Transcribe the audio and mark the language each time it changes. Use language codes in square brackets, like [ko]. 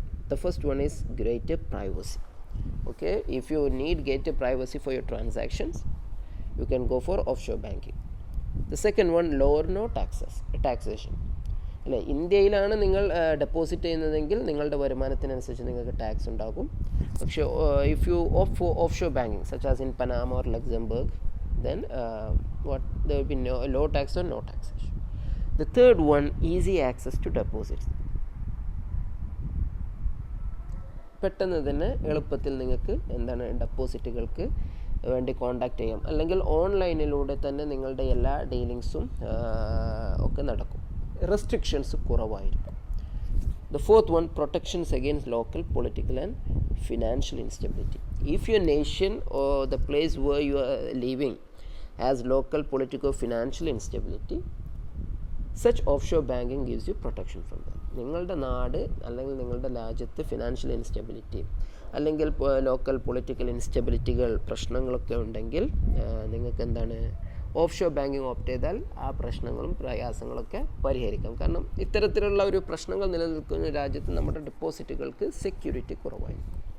[en] The first one is greater privacy. Okay, if you need greater privacy for your transactions, you can go for offshore banking. The second one, lower no taxation. [ml] അല്ലേ, ഇന്ത്യയിലാണ് നിങ്ങൾ deposit ചെയ്യുന്നതെങ്കിൽ നിങ്ങളുടെ വരുമാനത്തിനനുസരിച്ച് നിങ്ങൾക്ക് tax ഉണ്ടാകും. പക്ഷേ [en] If you opt for offshore banking such as in Panama or Luxembourg, then there will be low tax or no taxation. The third one, easy access to deposits. [ml] പെട്ടെന്ന് തന്നെ എളുപ്പത്തിൽ നിങ്ങൾക്ക് ഡെപ്പോസിറ്റുകൾക്ക് വേണ്ടി കോൺടാക്റ്റ് ചെയ്യാം, അല്ലെങ്കിൽ ഓൺലൈനിലൂടെ തന്നെ നിങ്ങളുടെ എല്ലാ ഡീലിങ്സും ഒക്കെ നടക്കും. റെസ്ട്രിക്ഷൻസ് കുറവായിരിക്കും. [en] The fourth one, protections against local political and financial instability. If your nation or the place where you are living has local political financial instability, such offshore banking gives you protection from that. [ml] നിങ്ങളുടെ നാട് അല്ലെങ്കിൽ നിങ്ങളുടെ രാജ്യത്ത് financial instability അല്ലെങ്കിൽ local political ഇൻസ്റ്റെബിലിറ്റികൾ പ്രശ്നങ്ങളൊക്കെ ഉണ്ടെങ്കിൽ നിങ്ങൾക്ക് offshore banking opt ചെയ്താൽ ആ പ്രശ്നങ്ങളും പ്രയാസങ്ങളൊക്കെ പരിഹരിക്കാം. കാരണം ഇത്തരത്തിലുള്ള ഒരു പ്രശ്നങ്ങൾ നിലനിൽക്കുന്ന രാജ്യത്ത് നമ്മുടെ ഡെപ്പോസിറ്റുകൾക്ക് സെക്യൂരിറ്റി കുറവായിരിക്കും.